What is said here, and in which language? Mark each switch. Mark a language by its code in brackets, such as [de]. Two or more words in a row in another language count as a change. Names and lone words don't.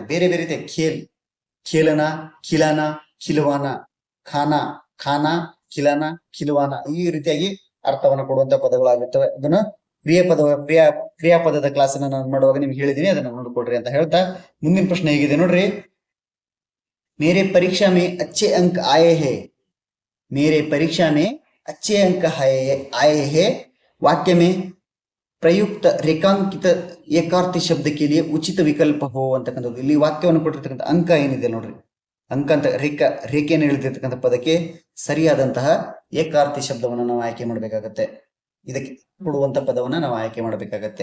[kn] ಬೇರೆ ಬೇರೆ ರೀತಿಯ [hi] खेलना, खिलाना, खिलवाना, खाना, खिलाना, खिलवाना, [kn] ಈ ರೀತಿಯಾಗಿ ಅರ್ಥವನ್ನು ಕೊಡುವಂತ ಪದಗಳಾಗಿರ್ತವೆ. ಅದನ್ನ ಕ್ರಿಯಾಪದದ ಕ್ಲಾಸ್ ಅನ್ನ ನಾನು ಮಾಡುವಾಗ ನಿಮ್ಗೆ ಹೇಳಿದೀನಿ, ಅದನ್ನ ನೋಡ್ಕೊಡ್ರಿ ಅಂತ ಹೇಳ್ತಾ ಮುಂದಿನ ಪ್ರಶ್ನೆ ಹೇಗಿದೆ ನೋಡ್ರಿ. [hi] मेरे परीक्षा में अच्छे अंक आए हैं वाक्य में प्रयुक्त रेखांकित एकार्थी शब्द के लिए उचित विकल्प हो ಅಂತಕ್ಕಂಥದ್ದು. [kn] ಇಲ್ಲಿ ವಾಕ್ಯವನ್ನು ಕೊಟ್ಟಿರ್ತಕ್ಕಂಥ ಅಂಕ ಏನಿದೆ ನೋಡ್ರಿ, ಅಂಕ ಅಂತ ರೇಖೆಯನ್ನು ಎಳೆದಿರ್ತಕ್ಕಂಥ ಪದಕ್ಕೆ ಸರಿಯಾದಂತಹ ಏಕಾರ್ಥಿ ಶಬ್ದವನ್ನು ನಾವು ಆಯ್ಕೆ ಮಾಡಬೇಕಾಗತ್ತೆ. ಇದಕ್ಕೆ ಕೊಡುವಂತ ಪದವನ್ನ ನಾವು ಆಯ್ಕೆ ಮಾಡಬೇಕಾಗತ್ತೆ.